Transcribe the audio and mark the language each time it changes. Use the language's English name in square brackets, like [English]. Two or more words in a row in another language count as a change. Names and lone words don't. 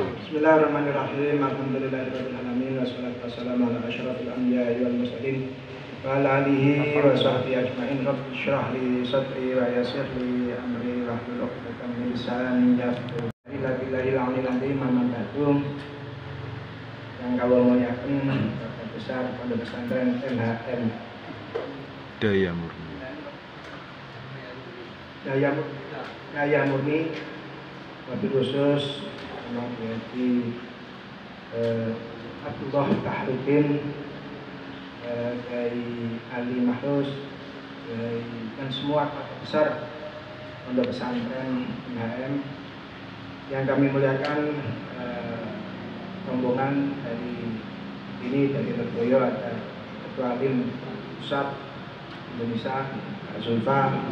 [Arabic] بسم الله الرحمن الرحيم الحمد لله رب العالمين والصلاة والسلام على أشرف الأنبياء والمرسلين وعلى آله وصحبه أجمعين. رب اشرح لي صدري ويسر لي أمري واحلل عقدة من لساني يفقهوا قولي. بالله العلي العظيم. [Javanese] Yang kawula muliaken Bapak Besar Pondok Pesantren MHM Daya Murni. Daya [Indonesian] Murni, [Arabic] وبالخصوص [Indonesian] Imam Haji Abdullah Tahrudin, dari Ali Mahrus, dan semua keluarga besar Pondok Pesantren MHM yang kami muliakan, rombongan dari Leboyo, ada Ketua Alim Pusat Indonesia, Pak Zulfa,